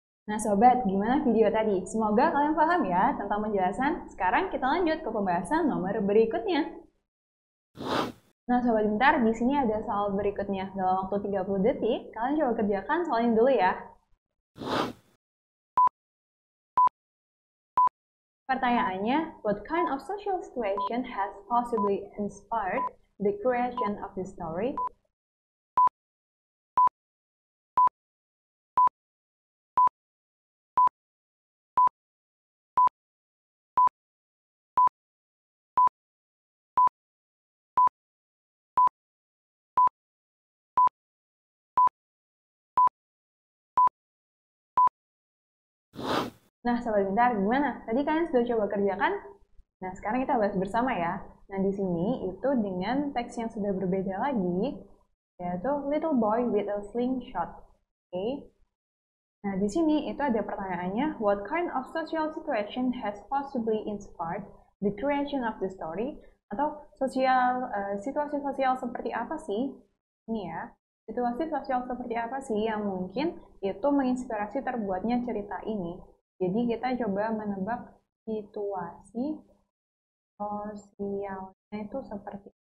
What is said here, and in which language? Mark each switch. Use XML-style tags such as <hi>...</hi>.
<id>Nah Sobat, gimana video tadi? Semoga kalian paham ya tentang penjelasan. Sekarang kita lanjut ke pembahasan nomor berikutnya. Nah, Sobat Pintar, di sini ada soal berikutnya. Dalam waktu 30 detik, kalian coba kerjakan soal ini dulu ya.</id> <en>Pertanyaannya, what kind of social situation has possibly inspired the creation of this story?</en> <id>Nah, Sobat Pintar, gimana? Tadi kalian sudah coba kerjakan? Nah, sekarang kita bahas bersama ya. Nah, di sini itu dengan teks yang sudah berbeda lagi, yaitu Little Boy with a Slingshot. Oke.</id> <en>Nah, di sini itu ada pertanyaannya, what kind of social situation has possibly inspired the creation of the story?</en> <id>Atau situasi sosial seperti apa sih? Ini ya, situasi sosial seperti apa sih yang mungkin itu menginspirasi terbuatnya cerita ini? Jadi kita coba menebak situasi sosialnya itu seperti.</id>